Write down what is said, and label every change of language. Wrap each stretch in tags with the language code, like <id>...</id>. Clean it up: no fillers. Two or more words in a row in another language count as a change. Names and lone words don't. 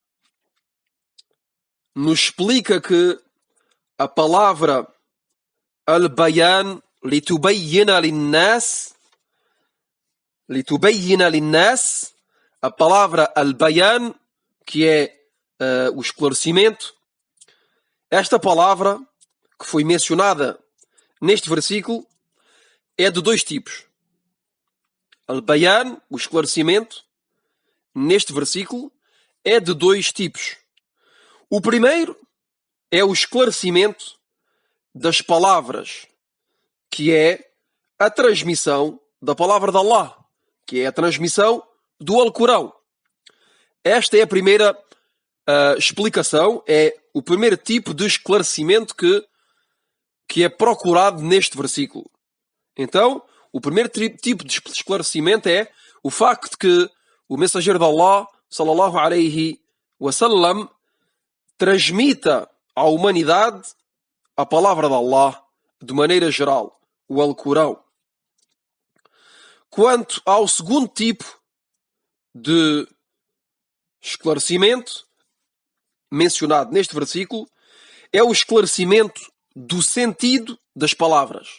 <pt>nos explica que a palavra Al-Bayan,</pt> <ar>لتبين للناس,</ar> <pt>a palavra Al-Bayan, que é o esclarecimento, esta palavra que foi mencionada neste versículo é de dois tipos. Al-Bayan, o esclarecimento, neste versículo, é de dois tipos. O primeiro é o esclarecimento das palavras, que é a transmissão da palavra de Allah, que é a transmissão do Alcorão. Esta é a primeira explicação, é o primeiro tipo de esclarecimento que é procurado neste versículo. Então, o primeiro tipo de esclarecimento é o facto de que o mensageiro de Allah,</pt> <ar>صلى الله عليه وسلم,</ar> <pt>transmita à humanidade a palavra de Allah de maneira geral, o Alcorão. Quanto ao segundo tipo de esclarecimento mencionado neste versículo, é o esclarecimento do sentido das palavras.</pt>